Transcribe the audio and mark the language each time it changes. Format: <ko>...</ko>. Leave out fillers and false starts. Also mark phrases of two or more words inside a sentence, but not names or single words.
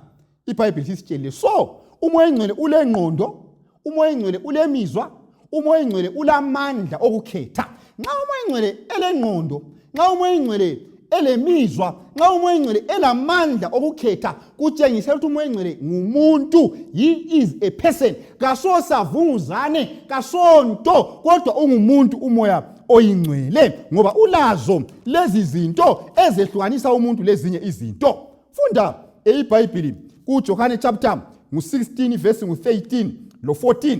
<nd>iBhayibheli isitshele. So, umoya oyingcwele ule ngqondo, umoya oyingcwele ule mizwa, umoya oyingcwele ulamandla okukhetha. Nxa umoya oyingcwele ele ngqondo, nxa umoya oyingcwele elemizwa, nxa umoya oyingcwele elamandla okukhetha, kutshengisa ukuthi umoya oyingcwele ngumuntu.</nd> <en>He is a person.</en> <nd>Kaso savunguzane, kasonto, kodwa ungumuntu umoya Oyingcwele ngoba ulazo lezi zinto ezehlukanisa umuntu lezinye izinto. Funda iBhayibheli kuJohane chapter 16 verse 13 lo 14.</nd>